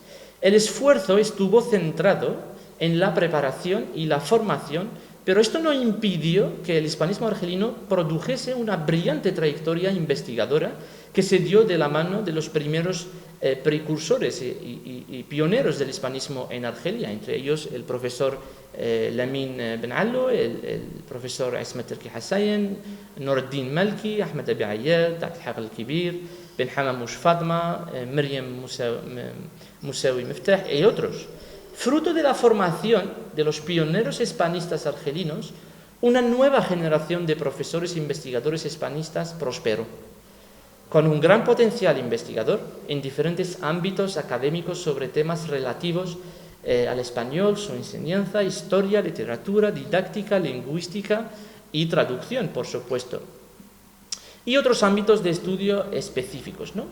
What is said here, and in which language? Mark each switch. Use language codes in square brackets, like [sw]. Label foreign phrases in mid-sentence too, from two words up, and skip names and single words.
[es] El esfuerzo estuvo centrado en la preparación y la formación, pero esto no impidió que el hispanismo argelino produjese una brillante trayectoria investigadora que se dio de la mano de los primeros precursores y pioneros del hispanismo en Argelia, entre ellos el profesor Lamin Benallouk, el profesor Ismet Turki Hassayen, Nuruddin Malki, Ahmed Abi Ayyad, Abdelhaq al-Kibir, Ben Hamamush Fatma, Miriam Moussaoui Miftah y otros. Fruto de la formación de los pioneros hispanistas argelinos, una nueva generación de profesores e investigadores hispanistas prosperó, con un gran potencial investigador en diferentes ámbitos académicos sobre temas relativos al español, su enseñanza, historia, literatura, didáctica, lingüística y traducción, por supuesto, y otros ámbitos de estudio específicos, ¿no?